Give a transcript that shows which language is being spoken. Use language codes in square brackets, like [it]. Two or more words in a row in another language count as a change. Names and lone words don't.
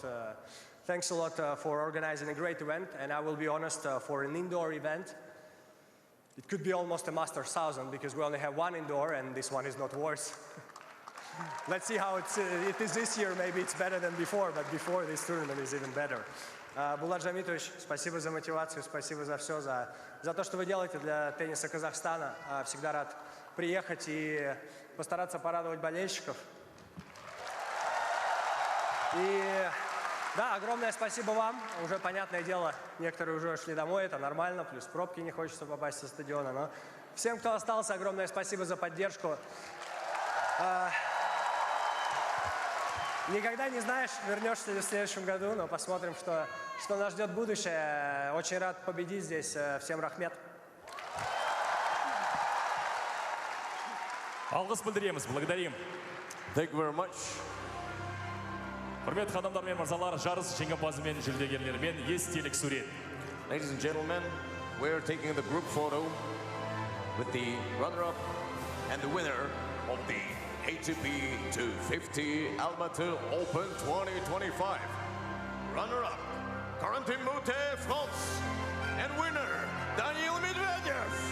[en] Thanks a lot for organizing a great event. And I will be honest, for an indoor event, it could be almost a Masters 1000 because we only have 1 indoor and this one is not worse. Let's see how it is this year. Maybe it's better than before, but before this tournament is even better. [ru] Булат Жамитович, спасибо за мотивацию, спасибо за все, за то, что вы делаете для тенниса Казахстана. Всегда рад приехать и постараться порадовать болельщиков. И да, огромное спасибо вам. Уже, понятное дело, некоторые уже ушли домой, это нормально, плюс пробки не хочется попасть со стадиона. Но всем, кто остался, огромное спасибо за поддержку. Никогда не знаешь, вернешься ли в следующем году, но посмотрим, что нас ждет будущее. Очень рад победить здесь. Всем рахмет. [kk] Алғыс білдіреміз, [ru] благодарим. [en] Thank you very much. [kk] Құрметті қадамдар мен мырзалар, жарыс жеңімпазы мен жүлдегерлермен естелік сурет. [en] Ladies and gentlemen, we're taking the group photo with the runner-up and the winner of the ATP 250 Almaty Open 2025. Runner-up, Corentin Moutet, France, and winner, Daniil Medvedev.